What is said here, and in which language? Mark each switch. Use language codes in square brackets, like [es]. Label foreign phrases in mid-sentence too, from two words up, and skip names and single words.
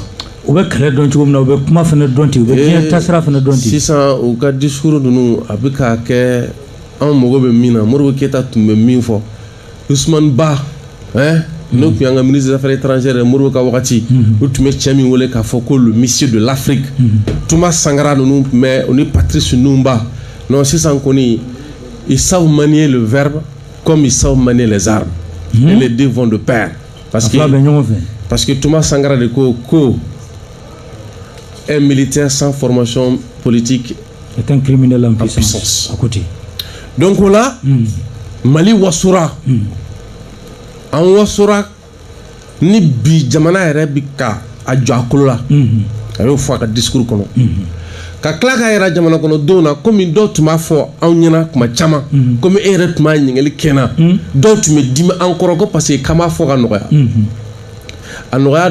[bm] u bɛ kɛlɛ dɔn cogo min na u bɛ kuma fana dɔn ten u bɛ diɲɛ taasira fana dɔn ten sisan u ka discours ninnu a bɛ ka kɛ anw mago bɛ min na Modibo Keyita tun bɛ min fɔ Ousmane Ba n'o tun y'an ka [fr] ministre des affaires étrangères [bm] Modibo ka wagati u tun bɛ cɛ min wele k'a fɔ ko [fr] le monsieur de l'Afrique [bm] Thomas Sankara ninnu tun bɛ o ni Patrice Lumumba non sisan kɔni [fr] ils savent manier le verbe comme ils savent manier les armes et les deux vont de pair parce que [bm] Thomas Sankara de ko [fr] un militaire sans formation politique est un criminel en puissance à côté [bm] donc là Mali wasura an wasura ni bi jamana yɛrɛ bi ka a jɔ a kolo la a y'o fɔ a ka discours kɔnɔ ka tila k'a yɛrɛ jamana kɔnɔdenw na komi dɔw tun b'a fɔ anw ɲɛna kuma caman komi e yɛrɛ tun b'a ɲininkali kɛ n na dɔw tun bɛ dimi an kɔrɔ ko [fr] parce que [bm] k'an b'a fɔ ka nɔgɔya a nɔgɔya